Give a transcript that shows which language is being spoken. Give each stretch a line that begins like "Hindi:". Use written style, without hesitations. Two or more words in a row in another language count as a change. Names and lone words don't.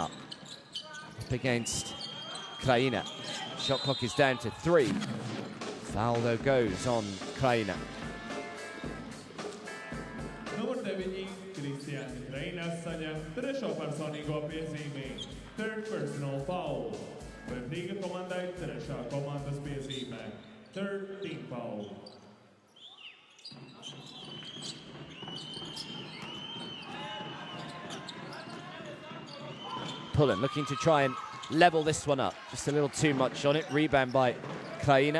English: Up against Kraina. Shot clock is down to 3. Foul though goes on Kraina. Third personal foul.
Latvian: Vef Riga komandai trešā komandas piezīmē.
English: Third team foul. Pullen looking to try and level this one up. Just a little too much on it. Rebound by Kraina.